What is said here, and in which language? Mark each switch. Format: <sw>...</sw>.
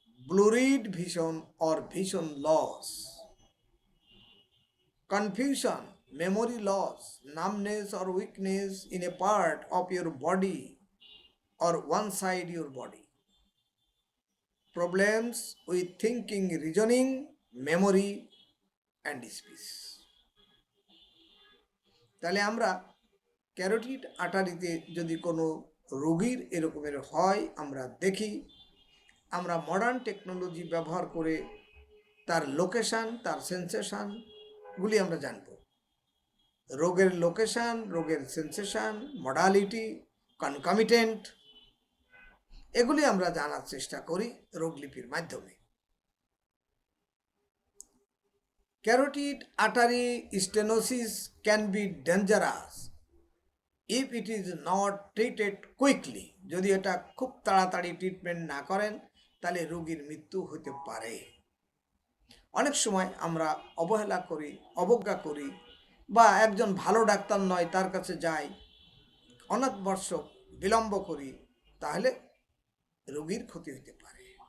<en>blurred vision or vision loss, confusion, memory loss, numbness or weakness in a part of your body or one side your body, problems with thinking, reasoning, memory and speech.</en> <bn>তাহলে আমরা carotid আর্টারিতে যদি কোনো রোগীর এরকমের হয় আমরা দেখি, আমরা মডার্ন টেকনোলজি ব্যবহার করে তার লোকেশান, তার সেন্সেশনগুলি আমরা জানব। রোগের লোকেশান, রোগের সেন্সেশন, মডালিটি, কনকমিটেন্ট, এগুলি আমরা জানার চেষ্টা করি রোগলিপির মাধ্যমে।</bn> <en>Carotid artery stenosis can be dangerous if it is not treated quickly.</en> <bn>যদি এটা খুব তাড়াতাড়ি ট্রিটমেন্ট না করেন তাহলে রোগীর মৃত্যু হতে পারে। অনেক সময় আমরা অবহেলা করি, অবজ্ঞা করি বা একজন ভালো ডাক্তার নয় তার কাছে যাই, অনাথ বর্ষক বিলম্ব করি, তাহলে রোগীর ক্ষতি হতে পারে।</bn>